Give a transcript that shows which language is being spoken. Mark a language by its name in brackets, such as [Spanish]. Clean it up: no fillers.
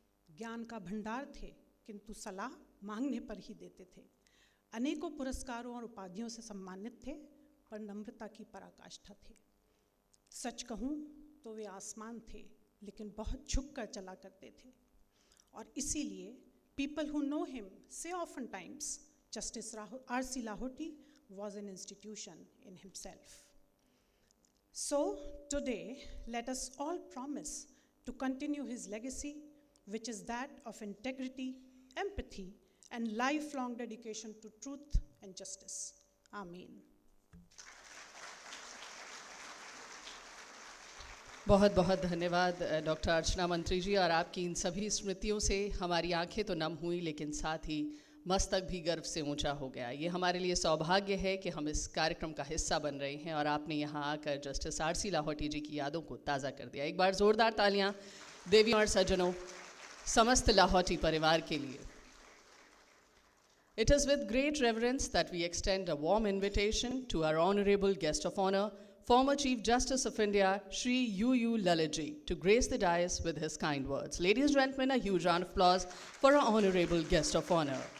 [Hindi] ज्ञान का भंडार थे, किंतु सलाह मांगने पर ही देते थे. अनेकों पुरस्कारों और उपाधियों से सम्मानित थे, पर नम्रता की पराकाष्ठा थे. सच कहूँ तो वे आसमान थे, लेकिन बहुत झुककर चला करते थे. और इसीलिए [English] people who know him say oftentimes Justice RC Lahoti was an institution in himself. So today, let us all promise to continue his legacy, which is that of integrity, empathy, and lifelong dedication to truth and justice. Amen. [Hindi] बहुत बहुत धन्यवाद doctor अर्चना मंत्री जी. और आपकी इन सभी स्मृतियों से हमारी आंखें तो नम हुई, लेकिन साथ ही मस्तक भी गर्व से ऊंचा हो गया. ये हमारे लिए सौभाग्य है कि हम इस कार्यक्रम का हिस्सा बन रहे हैं और आपने यहाँ आकर जस्टिस RC लाहोटी जी की यादों को ताज़ा कर दिया. एक बार ज़ोरदार तालियां देवियों और सज्जनों, समस्त लाहोटी परिवार के लिए. [English] It is with great reverence that we extend a warm invitation to our honorable guest of honor, former Chief Justice of India, Shri UU Lalit ji, to grace the dais with his kind words. Ladies and gentlemen, a huge round of applause for our honorable guest of honor.